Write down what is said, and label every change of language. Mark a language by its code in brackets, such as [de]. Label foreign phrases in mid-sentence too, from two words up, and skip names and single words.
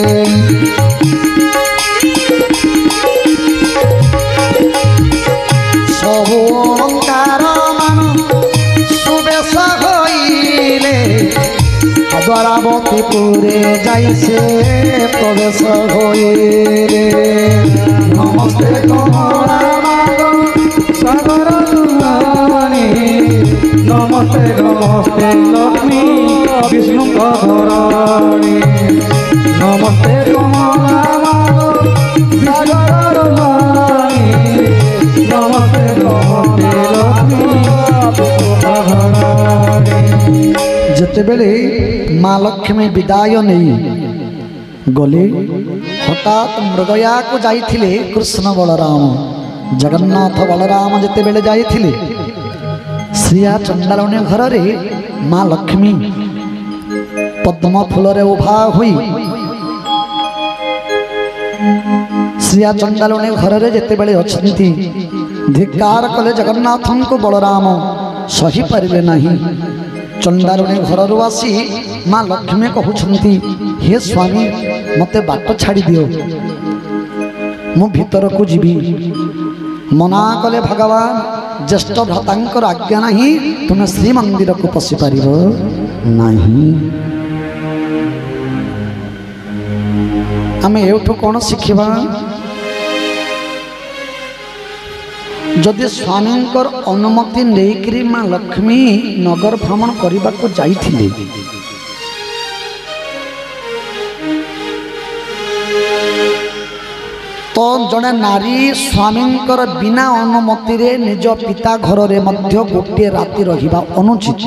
[or] ସବୁ ଅଳଙ୍କାର ମାନ ସୁବେଶ ହୋଇଲେ, ଦ୍ୱାରାବତୀପୁରେ ଯାଇସେ ପ୍ରବେଶ ହୋଇଲେ। ନମସ୍ତେ କମଳା ମାଗ ସାଗର ଦୁଲାରୀ, ନମସ୍ତେ ନମସ୍ତେ ଲକ୍ଷ୍ମୀ ବିଷ୍ଣୁ ଧରାଣୀ। ନମସ୍ତେ କମଳା ମାଗ ସାଗର ଦୁଲାରୀ, ନମସ୍ତେ ନମସ୍ତେ ଲକ୍ଷ୍ମୀ ବିଷ୍ଣୁ ଧରାଣୀ। ଯେତେ ବେଳେ ମାଁ ଲକ୍ଷ୍ମୀ ବିଦାୟ ନାହିଁ ଗଲେ, ହଠାତ ମୃଗୟା କୁ ଯାଇଥିଲେ କୃଷ୍ଣ ବଳରାମ। ଜଗନ୍ନାଥ ବଳରାମ ଯେତେ ବେଳେ ଯାଇଥିଲେ ଶ୍ରିୟା ଚଣ୍ଡାଳୁଣୀ ଘର ରେ ମାଁ ଲକ୍ଷ୍ମୀ ପଦ୍ମ ଫୁଲ ରେ ଉଭା ହୋଇ ଶ୍ରିୟା ଚଣ୍ଡାଳୁଣୀ ଘର ରେ ଯେତେ ବେଳେ ଅଛନ୍ତି ଧିକ୍କାର କଲେ ଜଗନ୍ନାଥ କୁ ବଳରାମ ସହି ପାରେ ନାହିଁ। ଚଣ୍ଡାଳୁଣୀ ଘର ଆସି ମାଁ ଲକ୍ଷ୍ମୀ କହୁଛନ୍ତି, ହେ ସ୍ୱାମୀ ମତେ ବାଟ ଛାଡ଼ି ଦିଅ, ମୁ ଭିତର କୁ ଯିବି। ମନା କଲେ ଭଗବାନ ଜ୍ୟେଷ୍ଠ ଭ୍ରାତାଙ୍କର ଆଜ୍ଞା ନାହିଁ ତୁମେ ଶ୍ରୀମନ୍ଦିର କୁ ପଶି ପାର ନାହିଁ। ଆମ ଏଠୁ କଉଣ ଶିଖା ଯଦି ସ୍ୱାମୀ ଅନୁମତି ନାହିଁ ମାଁ ଲକ୍ଷ୍ମୀ ନଗର ଭ୍ରମଣ କରନେ କୁ ଯାଇଥିଲେ ତୋ ଯଦି ନାରୀ ସ୍ୱାମୀ ବିନା ଅନୁମତି ରେ ନିଜ ପିତା ଘର ରେ ମଧ୍ୟ ଗୋଟେ ରାତି ରହିବା ଅନୁଚିତ।